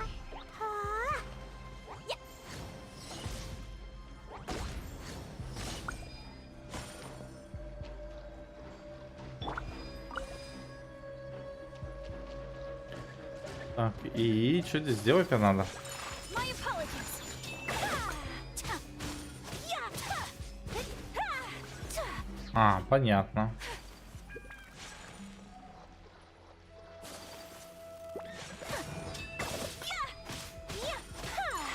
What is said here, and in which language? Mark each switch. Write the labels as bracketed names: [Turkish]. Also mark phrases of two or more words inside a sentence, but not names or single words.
[English] Huh? Yeah. [Russian] Так, и что здесь сделать-то надо? [English] My apologies. Ha! Ta! Ya! Ta! Ha! Ta! [Russian] А, понятно. Ya! Ha!